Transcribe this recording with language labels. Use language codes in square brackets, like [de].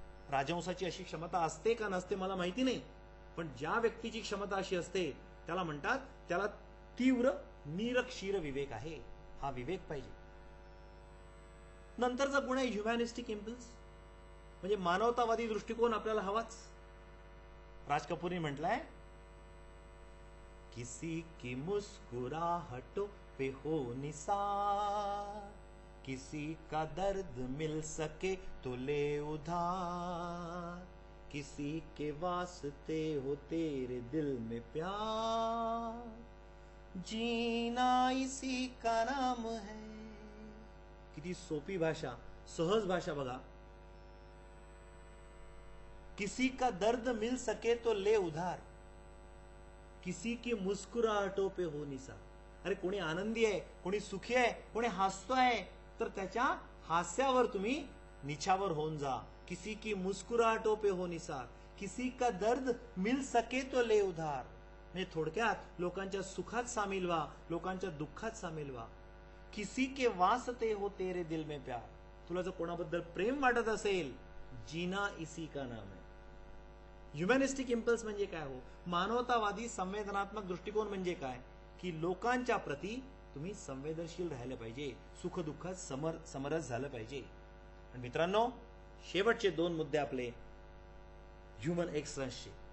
[mr] राजहंसाची अशी क्षमता असते का नसते मला माहिती नाही, पण ज्या व्यक्तीची क्षमता अशी असते त्याला म्हणतात, त्याला तीव्र नीरक्षीर विवेक आहे. हा विवेक पाहिजे. नंतरचा गुण आहे ह्युमॅनिस्टिक इम्पल्स, म्हणजे मानवतावादी दृष्टिकोन आपल्याला हवाच. [hi] राज कपूरने [mr] म्हटलंय, [hi] किसी की मुस्कुराहटों पे हो निसार, किसी का दर्द मिल सके तो ले उधार, किसी के वास्ते हो तेरे दिल में प्यार, जीना इसी का नाम है. [mr] किती सोपी भाषा, सहज भाषा बघा. [hi] किसी का दर्द मिल सके तो ले उधार, किसी की मुस्कुराहटों पे हो निसार. [mr] अरे कोणी आनंदी आहे, कोणी सुखी आहे, कोणी हसतोय तर त्याच्या हास्यावर तुम्ही निछावर होऊन जा. [hi] किसी की मुस्कुराहटों पे हो निसार, किसी का दर्द मिल सके तो ले उधार. [mr] म्हणजे थोडक्यात लोकांच्या सुखात सामील व्हा, लोकांच्या दुःखात सामील व्हा. [hi] किसी के वास्ते हो तेरे दिल में प्यार. [mr] तुला जर कोणाबद्दल प्रेम वाटत असेल, [hi] जीना इसी का नाम है. [mr] ह्युमॅनिस्टिक इम्पल्स म्हणजे काय हो, मानवतावादी संवेदनात्मक दृष्टिकोन म्हणजे काय, की लोकांच्या प्रती तुम्ही संवेदनशील राहिलं पाहिजे, सुख दुःखात समरस झालं पाहिजे. आणि मित्रांनो, शेवटचे 2 मुद्दे आपले ह्युमन एक्सलन्सचे.